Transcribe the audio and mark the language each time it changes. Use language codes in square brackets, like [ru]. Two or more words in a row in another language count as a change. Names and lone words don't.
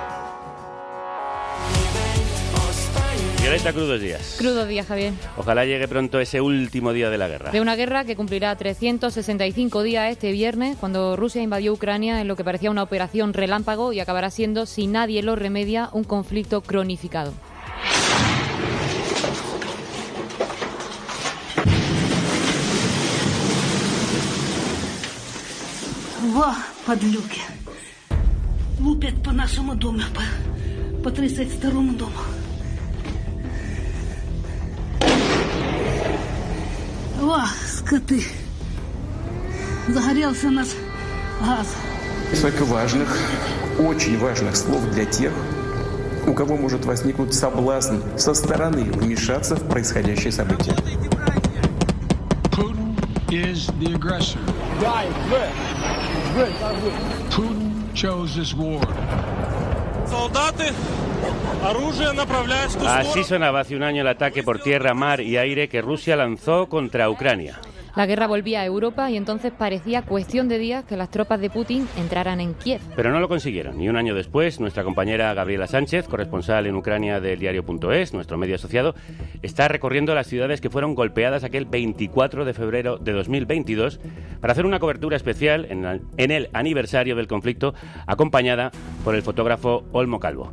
[es] Violeta, crudos días. Crudos días, Javier. Ojalá llegue pronto ese último día de la guerra. De una guerra que cumplirá 365 días este viernes, cuando Rusia invadió Ucrania en lo que parecía una operación relámpago y acabará siendo, si nadie lo remedia, un conflicto cronificado. [ru] Во, подлюки. Лупят по нашему дому, по 32-му дому. О, скоты. Загорелся наш газ. Несколько важных, очень важных слов для тех, у кого может возникнуть соблазн со стороны вмешаться в происходящее событие. [en] Putin is the aggressor. Putin chose this war. [ru] Солдаты, оружие направляется в ту сторону. [es] Así sonaba hace un año el ataque por tierra, mar y aire que Rusia lanzó contra Ucrania. La guerra volvía a Europa y entonces parecía cuestión de días que las tropas de Putin entraran en Kiev. Pero no lo consiguieron. Y un año después, nuestra compañera Gabriela Sánchez, corresponsal en Ucrania del diario.es, nuestro medio asociado, está recorriendo las ciudades que fueron golpeadas aquel 24 de febrero de 2022 para hacer una cobertura especial en el aniversario del conflicto, acompañada por el fotógrafo Olmo Calvo.